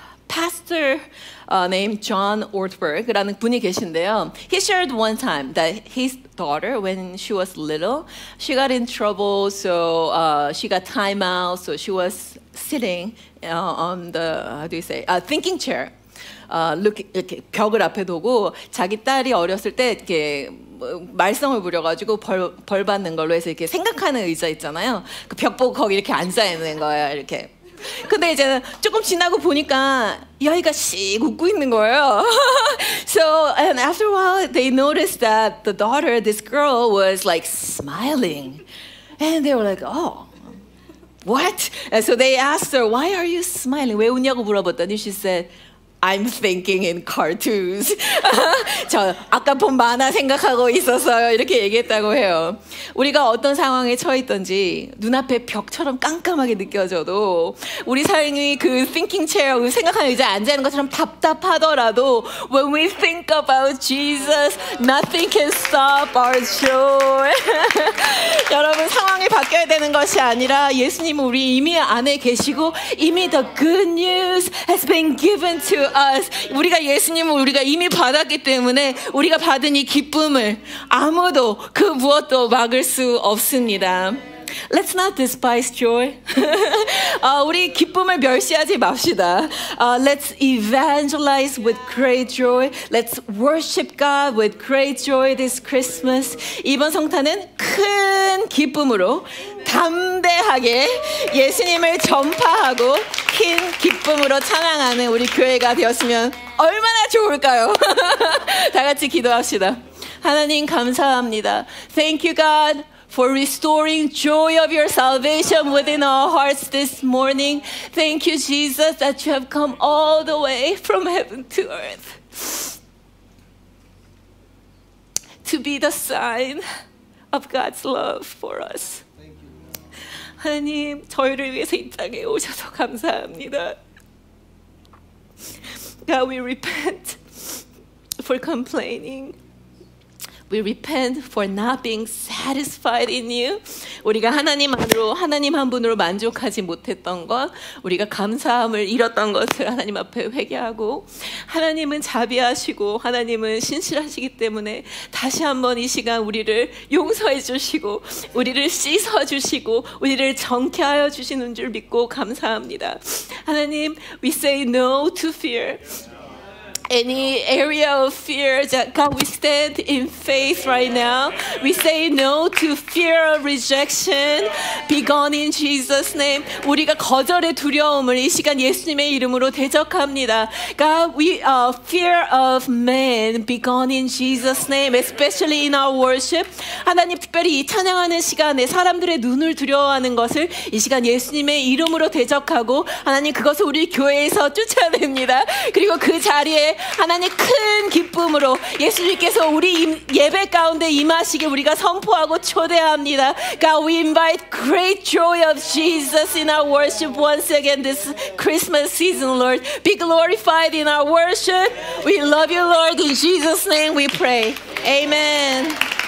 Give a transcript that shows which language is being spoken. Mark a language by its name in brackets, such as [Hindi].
[English] Pastor named [Korean] John Ortberg라는 분이 계신데요. [English] He shared one time that his daughter, when she was little, she got in trouble, so she got time out, so she was sitting on the thinking chair. [Korean] 이렇게 벽을 앞에 두고 자기 딸이 어렸을 때 이렇게 말썽을 부려가지고 벌 받는 걸로 해서 이렇게 생각하는 의자 있잖아요. 그 벽 보고 거기 이렇게 앉아 있는 거예요. 이렇게. 근데 이제 조금 지나고 보니까 이 아이가 씩 웃고 있는 거예요. [English] So and after a while they noticed that the daughter, this girl, was like smiling, and they were like, oh. What? And so they asked her, why are you smiling? [Korean] 왜 웃냐고 물어봤더니 [English] she said, I'm thinking in cartoons. [Korean] 저 아까 본 만화 생각하고 있었어요. 이렇게 얘기했다고 해요. 우리가 어떤 상황에 처했던지 눈앞에 벽처럼 깜깜하게 느껴져도 우리 삶이 그 thinking chair, 생각하는 의자에 앉아있는 것처럼 답답하더라도 [English] when we think about Jesus, nothing can stop our joy. [Korean] 여러분, 상황이 바뀌어야 되는 것이 아니라 예수님은 우리 이미 안에 계시고 이미 [English] the good news has been given to us. [Korean] 우리가 예수님을 우리가 이미 받았기 때문에 우리가 받은 이 기쁨을 아무도 그 무엇도 막을 수 없습니다. [English] Let's not despise joy. [Korean] 우리 기쁨을 멸시하지 맙시다. [English] Let's evangelize with great joy. Let's worship God with great joy this Christmas. [Korean] 이번 성탄은 큰 기쁨으로 담대하게 예수님을 전파하고 큰 기쁨으로 찬양하는 우리 교회가 되었으면 얼마나 좋을까요? 다 같이 기도합시다. 하나님 감사합니다. [English] Thank you, God, for restoring joy of your salvation within our hearts this morning. Thank you, Jesus, that you have come all the way from heaven to earth to be the sign of God's love for us. [Korean] 하나님, 저희를 위해서 이 땅에 오셔서 감사합니다. [English] God, we repent for complaining. We repent for not being satisfied in you. [Korean] 우리가 하나님 안으로, 하나님 한 분으로 만족하지 못했던 것, 우리가 감사함을 잃었던 것을 하나님 앞에 회개하고, 하나님은 자비하시고 하나님은 신실하시기 때문에 다시 한번 이 시간 우리를 용서해 주시고 우리를 씻어 주시고 우리를 정케하여 주시는 줄 믿고 감사합니다. [English] 하나님, we say no to fear. Any area of fear, that God, we stand in faith right now. We say no to fear of rejection. Be gone in Jesus' name. [Korean] 우리가 거절의 두려움을 이 시간 예수님의 이름으로 대적합니다. [English] God, we fear of man. Be gone in Jesus' name. Especially in our worship. [Korean] 하나님, 특별히 이 찬양하는 시간에 사람들의 눈을 두려워하는 것을 이 시간 예수님의 이름으로 대적하고 하나님, 그것을 우리 교회에서 쫓아냅니다. 그리고 그 자리에 하나님 큰 기쁨으로 예수님께서 우리 예배 가운데 임하시게 우리가 선포하고 초대합니다. [English] God, we invite great joy of Jesus in our worship once again this Christmas season, Lord. Be glorified in our worship. We love you, Lord. In Jesus' name we pray. Amen.